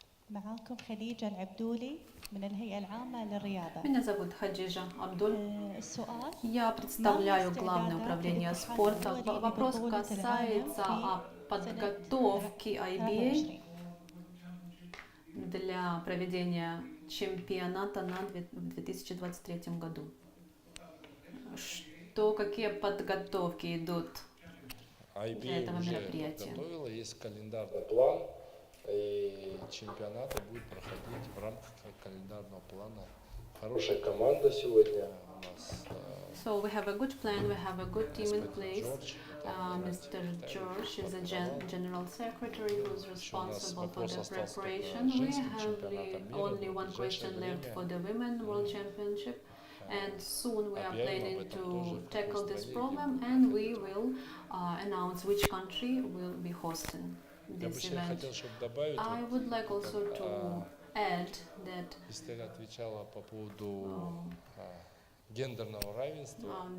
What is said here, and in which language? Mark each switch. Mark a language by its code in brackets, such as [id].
[ar] معاكم خديجة العبدولي من الهيئة العامة للرياضة. [ru] Меня зовут Хаджижа Абдуль. [ar] السؤال [ru] Я представляю Главное управление спорта. Вопрос касается подготовки IBA для проведения чемпионата в 2023 году. Какие подготовки идут для этого IBA уже мероприятия? подготовила, есть календарный план, и чемпионаты будут проходить в рамках календарного плана. Хорошая команда сегодня у нас. [en] So we have a good plan, we have a good team in place. Mr. George is a general secretary who's responsible for the preparation. We have only one question left for the Women World Championship. And soon we are planning to tackle this problem, and we will announce which country will be hosting this event. I would like also to add that [ru] Estelle отвечала по поводу гендерного равенства.